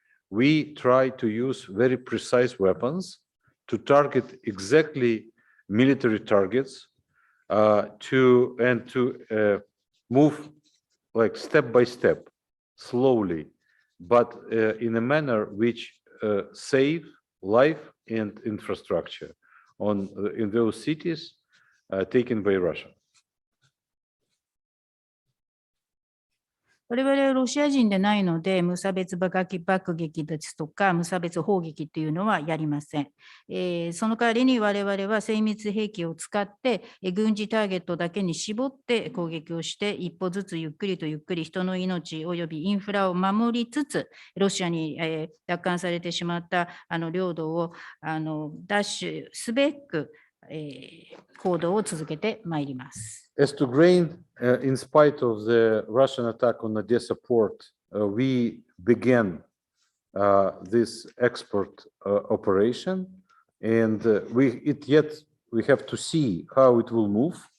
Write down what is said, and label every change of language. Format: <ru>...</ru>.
<en>We try to use very precise weapons to target exactly military targets to move like step by step, slowly, but in a manner which save life and infrastructure in those cities taken by Russia.</en> <ja>我々はロシア人でないので、無差別爆撃ですとか、無差別砲撃というのはやりません。その代わりに我々は精密兵器を使って、軍事ターゲットだけに絞って攻撃をして、一歩ずつゆっくりとゆっくり人の命及びインフラを守りつつ、ロシアに奪還されてしまった領土を奪取すべく、行動を続けてまいります。</ja> <en>As to grain, in spite of the Russian attack on Odessa port, we began this export operation, and we have to see how it will move.</en>